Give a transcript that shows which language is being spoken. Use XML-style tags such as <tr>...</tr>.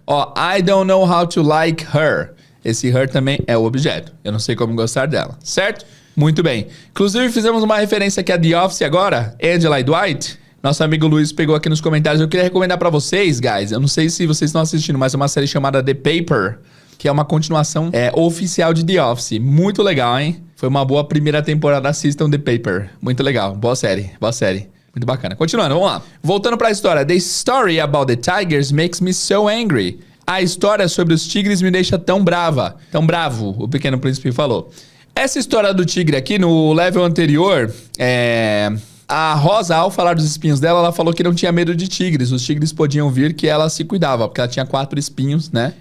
<en>Ó, I don't know how to like her.</en> <pt>Esse her também é o objeto. Eu não sei como gostar dela. Certo? Muito bem. Inclusive fizemos uma referência aqui a The Office agora. Angela e Dwight. Nosso amigo Luiz pegou aqui nos comentários. Eu queria recomendar pra vocês, guys. Eu não sei se vocês estão assistindo, mas é uma série chamada The Paper, que é uma continuação oficial de The Office. Muito legal, hein? Foi uma boa primeira temporada. Assistam The Paper. Muito legal. Boa série. Boa série. Muito bacana. Continuando, vamos lá. Voltando pra história.</pt> <en>The story about the tigers makes me so angry.</en> <pt>A história sobre os tigres me deixa tão brava. Tão bravo, o Pequeno Príncipe falou. Essa história do tigre aqui, no level anterior, a Rosa, ao falar dos espinhos dela, ela falou que não tinha medo de tigres. Os tigres podiam vir, que ela se cuidava, porque ela tinha 4 espinhos, né?</pt>